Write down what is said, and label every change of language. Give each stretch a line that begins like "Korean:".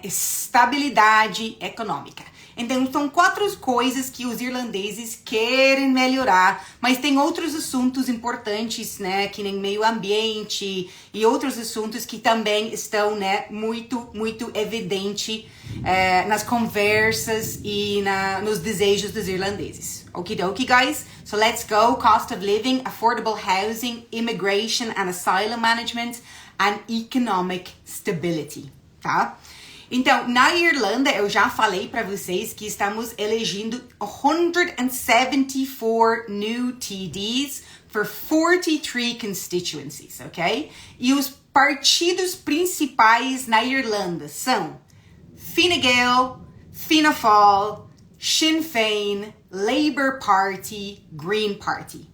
Portuguese: Estabilidade econômica. Então, são 4 coisas que os irlandeses querem melhorar, mas tem outros assuntos importantes, né? Que nem meio ambiente e outros assuntos que também estão, né? Muito, muito evidente nas conversas e nos desejos dos irlandeses.
English: Okidoki, guys? So, let's go. Cost of living, affordable housing, immigration and asylum management and economic stability, tá?
Portuguese: Então, na Irlanda, eu já falei para vocês que estamos elegendo 174
English: new TDs for 43 constituencies,
Portuguese: ok? E os partidos principais na Irlanda são Fine Gael, Fianna Fáil, Sinn Féin, Labour Party, Green Party.